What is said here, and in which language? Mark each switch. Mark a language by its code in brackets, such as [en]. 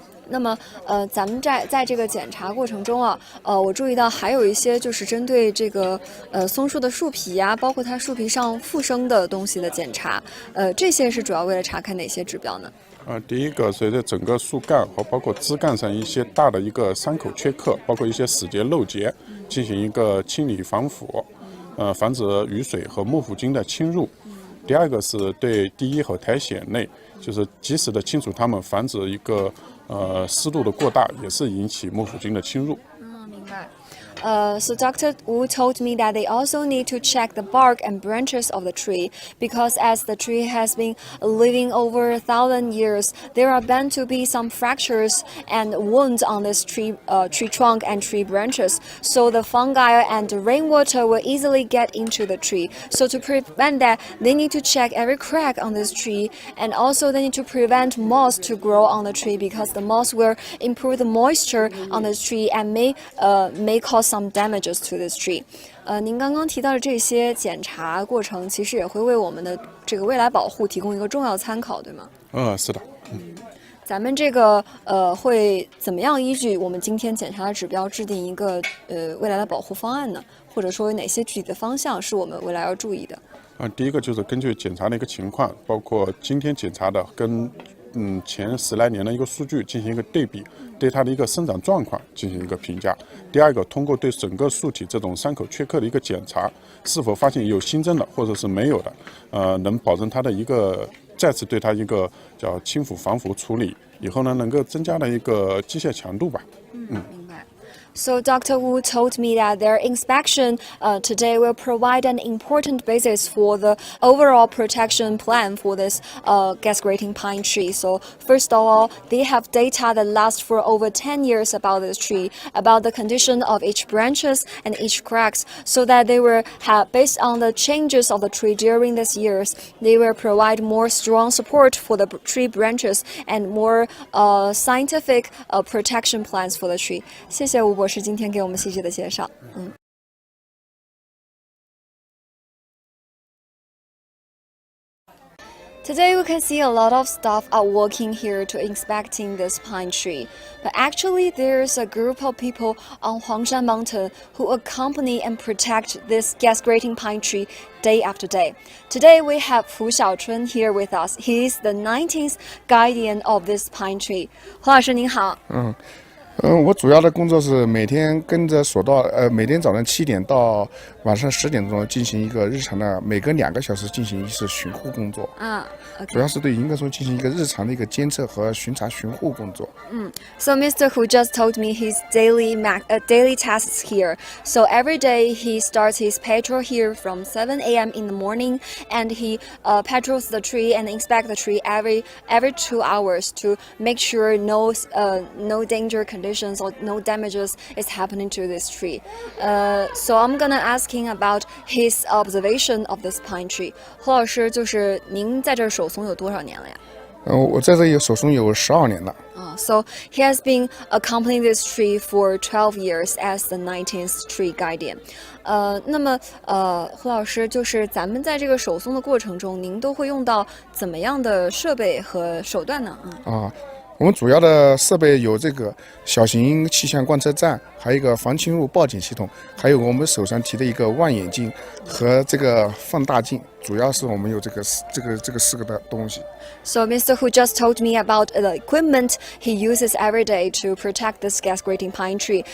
[zh] 那么咱们在这个检查过程中啊，我注意到还有一些就是针对这个松树的树皮呀，包括它树皮上附生的东西的检查，这些是主要为了查看哪些指标呢？第一个随着整个树干和包括枝干上一些大的一个伤口缺刻，包括一些死结漏结，进行一个清理防腐，防止雨水和木腐菌的侵入。第二个是对地衣和苔藓类，就是及时的清除它们，防止一个湿度的过大，也是引起木腐菌的侵入。明白。 [en] So Dr. Wu told me that they also need to check the bark and branches of the tree because as the tree has been living over 1,000 years, there are bound to be some fractures and wounds on this tree trunk and tree branches. So the fungi and the rainwater will easily get into the tree. So to prevent that, they need to check every crack on this tree, and also they need to prevent moss to grow on the tree because the moss will improve the moisture on this tree and may cause some damages to this tree. [zh] 您刚刚提到的这些检查过程，其实也会为我们的这个未来保护提供一个重要参考，对吗？是的。咱们这个会怎么样依据我们今天检查的指标制定一个未来的保护方案呢？或者说有哪些具体的方向是我们未来要注意的？第一个就是根据检查的一个情况，包括今天检查的跟前10来年的一个数据进行一个对比，对它的一个生长状况进行一个评价。第二个，通过对整个树体这种伤口缺刻的一个检查，是否发现有新增的或者是没有的，能保证它的一个再次对它一个叫轻腐防腐处理，以后呢能够增加的一个机械强度吧。明白。 [en] So Dr. Wu told me that their inspection today will provide an important basis for the overall protection plan for this gas grating pine tree. So first of all, they have data that lasts for over 10 years about this tree, about the condition of each branches and each cracks, so that they will have, based on the changes of the tree during these years, they will provide more strong support for the tree branches and more scientific protection plans for the tree. [zh] 谢谢吴博士今天给我们细致的介绍。 [en] Today we can see a lot of staff are working here to inspecting this pine tree. But actually there's a group of people on Huangshan Mountain who accompany and protect this gas grating pine tree day after day. Today we have Hu Xiaochun here with us. He is the 19th guardian of this pine tree. [zh] 胡老师您好。我主要的工作是每天跟着索道，每天早上7点到晚上10点钟进行一个日常的，每隔2个小时进行一次巡护工作。 [en] Okay. [zh] 主要是对应该说进行一个日常的一个监测和巡查巡护工作。 [en] So Mr. Hu just told me his daily tasks here. So every day he starts his patrol here from 7 a.m. in the morning, and he patrols the tree and inspect the tree every 2 hours to make sure no danger conditions or no damages is happening to this tree. So I'm gonna ask him about his observation of this pine tree. [zh] 胡老师，就是您在这儿守松有多少年了呀？我在这里守松有12年了。 [en] So he has been accompanying this tree for 12 years as the 19th tree guardian. [zh] 那么胡老师，就是咱们在这个守松的过程中，您都会用到怎么样的设备和手段呢？我们主要的设备有这个小型气象观测站，还有一个防侵入报警系统，还有我们手上提的一个望远镜和这个放大镜，主要是我们有这个4个的东西。 [en] So Mr. Hu just told me about the equipment he uses every day to protect this gas grating pine tree.